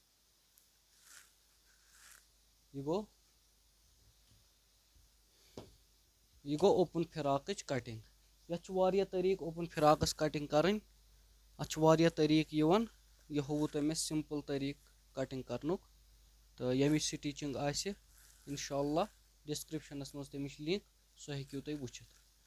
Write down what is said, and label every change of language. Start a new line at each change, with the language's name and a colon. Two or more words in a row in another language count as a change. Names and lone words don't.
Kashmiri: यह गो ओपन फिराक कटिंग ये तरीक ओपन फिराकस कटिंग कर अ तरीक यह होवु तुम सिंपल तरीक कटिंग कर तो यमिच स्टिचिंग इंशाल्लाह डिस्क्रिप्शन मज तमिच लिंक सो हेकु तुम वुचित।